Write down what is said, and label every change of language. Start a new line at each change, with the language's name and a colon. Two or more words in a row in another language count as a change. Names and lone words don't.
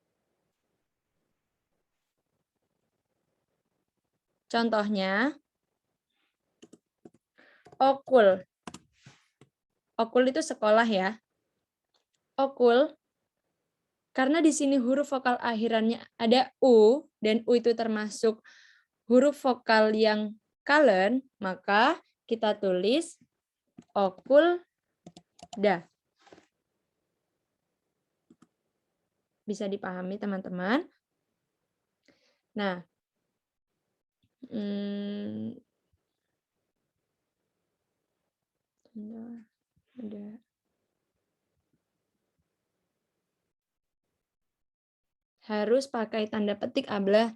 Indonesian: Contohnya, okul. Okul itu sekolah ya. Okul, karena di sini huruf vokal akhirannya ada U, dan U itu termasuk huruf vokal yang kalen, maka kita tulis
Turkish: okul da.
Indonesian: bisa dipahami teman-teman. Nah, ada harus pakai tanda petik Ablah?